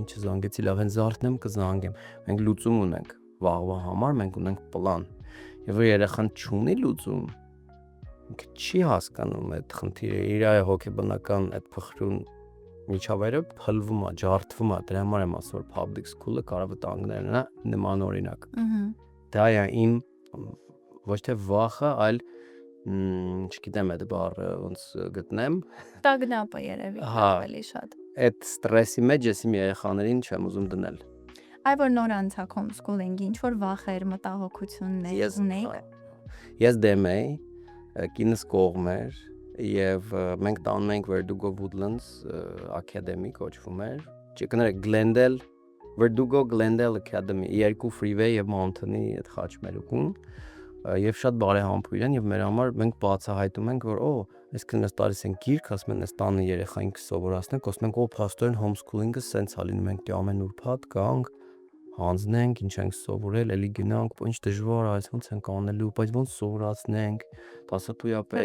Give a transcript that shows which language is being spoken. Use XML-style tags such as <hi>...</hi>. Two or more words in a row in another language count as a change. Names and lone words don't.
<hy>ինչ զանգեցի, լավ են զարթնեմ կզանգեմ։ Մենք լուծում ունենք վաղվա համար, մենք ունենք պլան։ Եվ որ երեխան չունի լուծում, ինքը չի հասկանում այդ խնդիրը, իր հոգեբանական այդ փխրուն միջավայրը փլվում է, ջարդվում է, դրա համար եմ ասում, որ</hy> <en>public school-</en> <hy>ը կարող վտանգներ ունենա նման օրինակ։ Դա է իմ ոչ թե վախը, այլ չգիտեմ այդ բառը ոնց գտնեմ։ Տագնապը երևի ավելի շատ։ Այդ ստրեսի մեջ ես իմ երեխաներին չեմ ուզում դնել։ Այ որ նոր անցակ homeschooling-ի, ինչ որ վախեր, մտահոգություններ ունեիք։ Ես դեմ էի, կինս կողմ էր եւ մենք տանում ենք</hy> <en>Verdugo Woodlands Academy</en> <hy>կոչվում էր։</hy> <en>Glendale Verdugo Glendale Academy, 2 freeway</en> <hy>եւ mountain-ի այդ խաչմերուկում եւ շատ բարեհամբույր են եւ մեր համար մենք բացահայտում ենք որ այսքան մեզ տալիս են գիրք, ասում են այս տանը երեխային կսովորացնենք, ասում ենք փաստորեն homeschooling-ը սենց է լինում, մենք դե ամեն ուրբաթ գանք հանձնենք, ինչ ենք սովորել, էլի գնանք, ինչ դժվար է, ոնց ենք անելու, բայց ոնց սովորացնենք, դասատույա պետք։</hy>